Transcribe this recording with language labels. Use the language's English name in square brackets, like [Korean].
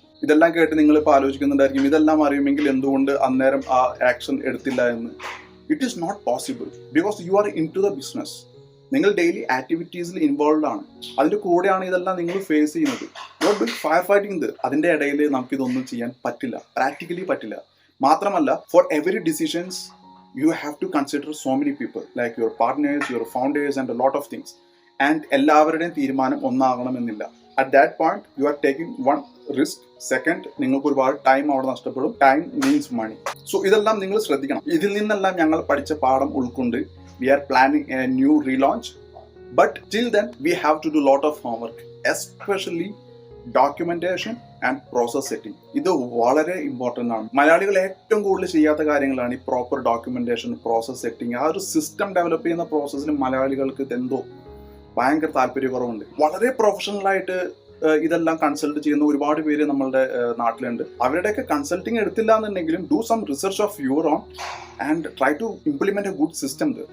[Malayalam] ഇതെല്ലാം കേട്ട് നിങ്ങളിപ്പോൾ ആലോചിക്കുന്നുണ്ടായിരിക്കും, ഇതെല്ലാം അറിയുമെങ്കിൽ എന്തുകൊണ്ട് അന്നേരം ആ ആക്ഷൻ എടുത്തില്ല എന്ന്. [English] It is not possible because you are into the business. [Malayalam] നിങ്ങൾ ഡെയിലി ആക്ടിവിറ്റീസിൽ ഇൻവോൾവ് ആണ്. അതിൻ്റെ കൂടെയാണ് ഇതെല്ലാം നിങ്ങൾ ഫേസ് ചെയ്യുന്നത്. [English] You are doing fire fighting. [Malayalam] അതിൻ്റെ ഇടയിൽ നമുക്കിതൊന്നും ചെയ്യാൻ പറ്റില്ല, പ്രാക്ടിക്കലി പറ്റില്ല. മാത്രമല്ല, [English] For every decisions you have to consider so many people like your partners, your founders and a lot of things. [Malayalam] And എല്ലാവരുടെയും തീരുമാനം ഒന്നാകണമെന്നില്ല. [English] At that point you are taking one risk. [Malayalam] Second, നിങ്ങൾക്ക് ഒരുപാട് time അവിടെ നഷ്ടപ്പെടും. [English] Time means money. So [Malayalam] ഇതെല്ലാം നിങ്ങൾ ശ്രദ്ധിക്കണം. ഇതിൽ നിന്നെല്ലാം ഞങ്ങൾ പഠിച്ച പാഠം ഉൾക്കൊണ്ട് [English] we are planning a new relaunch, but till then we have to do lot of homework, especially documentation and process setting. [Malayalam] ഇത് വളരെ ഇമ്പോർട്ടൻ്റ് ആണ്. മലയാളികൾ ഏറ്റവും കൂടുതൽ ചെയ്യാത്ത കാര്യങ്ങളാണ് ഈ പ്രോപ്പർ ഡോക്യുമെന്റേഷൻ, പ്രോസസ് സെറ്റിംഗ്. ആ ഒരു സിസ്റ്റം ഡെവലപ്പ് ചെയ്യുന്ന പ്രോസസ്സിന് മലയാളികൾക്ക് എന്തോ ഭയങ്കര താല്പര്യക്കുറവുണ്ട്. വളരെ പ്രൊഫഷണലായിട്ട് ഇതെല്ലാം കൺസൾട്ട് ചെയ്യുന്ന ഒരുപാട് പേര് നമ്മളുടെ നാട്ടിലുണ്ട്. അവരുടെയൊക്കെ കൺസൾട്ടിങ് എടുത്തില്ല എന്നുണ്ടെങ്കിലും [English] Do some research of your own and try to implement a good system.